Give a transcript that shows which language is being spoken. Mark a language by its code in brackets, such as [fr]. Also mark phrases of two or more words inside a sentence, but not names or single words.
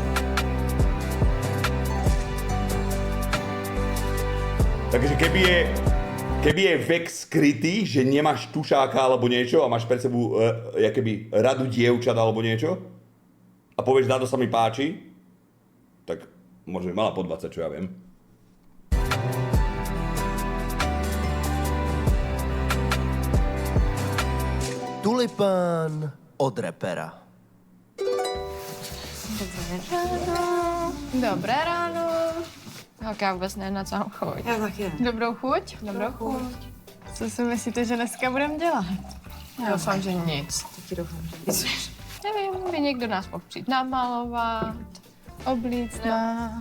[sk] Takže keby je vek skrytý, že nemáš tušáka alebo niečo a máš pred sebou jakoby radu dievčat alebo niečo a povieš, táto sa mi páči, tak možno by mala po 20, čo ja viem. Tulipán od repera. Dobré ráno. [cs] Tak já vůbec nevím, na co mám chuť. Já taky. Dobrou chuť? Dobrou chuť. Co si myslíte, že dneska budeme dělat? Já doufám, že nic. Taky doufám, že nic. Nevím, by někdo nás mohl přijít namalovat, oblíct nás.